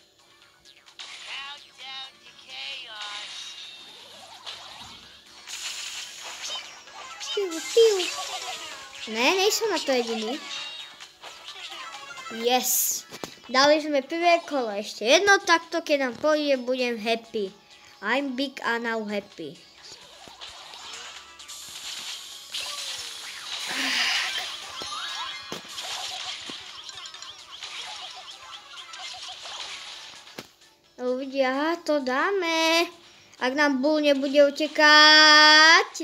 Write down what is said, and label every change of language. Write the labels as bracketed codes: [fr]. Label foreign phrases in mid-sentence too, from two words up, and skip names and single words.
[cs] Ne, nejsou na to jediný. [sk] Yes. Dali sme prvé kolo. Ešte jedno takto, keď nám pôjde, budem happy. [en] I'm big and now happy. [sk] Uvidia, to dáme. Ak nám Bull nebude utekať.